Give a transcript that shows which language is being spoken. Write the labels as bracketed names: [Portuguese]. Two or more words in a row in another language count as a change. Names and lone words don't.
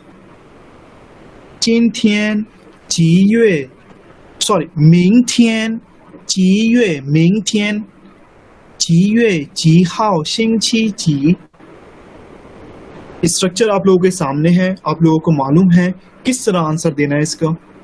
[Chinese] 今天几月 सॉरी 明天几月 明天几月几号星期几? [Hindi] स्ट्रक्चर आप लोगों के सामने है, आप लोगों को मालूम है किस तरह आंसर देना है इसका।